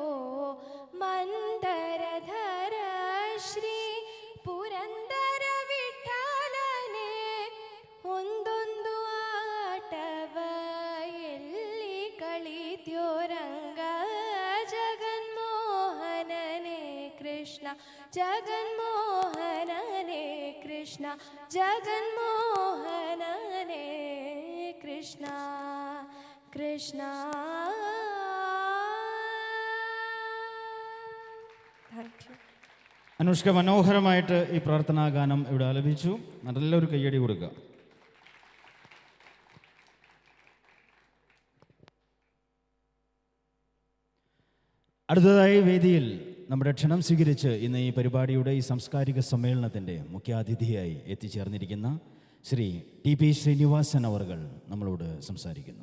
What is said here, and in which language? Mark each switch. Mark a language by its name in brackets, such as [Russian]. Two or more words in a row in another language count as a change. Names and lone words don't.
[Kannada] ಮಂದರಧರ ಶ್ರೀ ಪುರಂದರ ವಿಠಲನೆ ಒಂದೊಂದು ಆಟವ ಎಲ್ಲಿ ಕಳಿತ್ಯೋ. ರಂಗ ಜಗನ್ಮೋಹನನೇ ಕೃಷ್ಣ ಜಗನ್ಮೋಹನನೇ ಕೃಷ್ಣ ಜಗನ್ಮೋಹನನೇ ಕೃಷ್ಣ ಕೃಷ್ಣ. [English] Thank you. [Malayalam] അനുഷ്ക മനോഹരമായിട്ട് ഈ പ്രാർത്ഥനാ ഗാനം ഇവിടെ ആലപിച്ചു. നല്ലൊരു കയ്യടി കൊടുക്കുക. അടുത്തതായി വേദിയിൽ നമ്മുടെ ക്ഷണം സ്വീകരിച്ച് ഇന്ന് ഈ പരിപാടിയുടെ ഈ സാംസ്കാരിക സമ്മേളനത്തിൻ്റെ മുഖ്യാതിഥിയായി എത്തിച്ചേർന്നിരിക്കുന്ന ശ്രീ ടി പി ശ്രീനിവാസൻ അവർകൾ നമ്മളോട് സംസാരിക്കുന്നു.